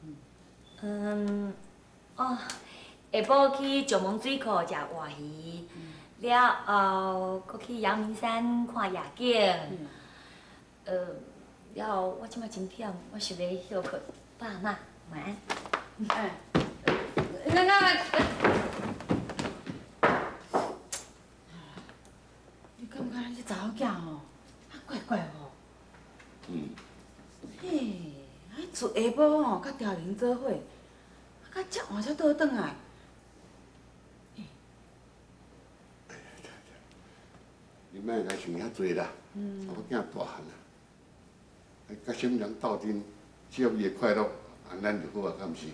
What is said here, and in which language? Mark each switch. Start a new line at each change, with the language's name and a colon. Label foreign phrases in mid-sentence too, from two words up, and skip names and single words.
Min Nan Chinese: 哦，下晡去石门水库食活鱼，了后搁去阳明山看夜景。了后我即摆真忝，我想要休困，爸妈晚安。哎，那，你感觉咱这查某囝吼，啊怪怪吼？嘿，啊厝下晡吼，甲调玲做伙，啊甲这晚才倒转来。你莫甲想遐多啦，查某囝大汉啊，甲什么人斗阵，只要伊会快乐，啊咱就好啊，敢毋是？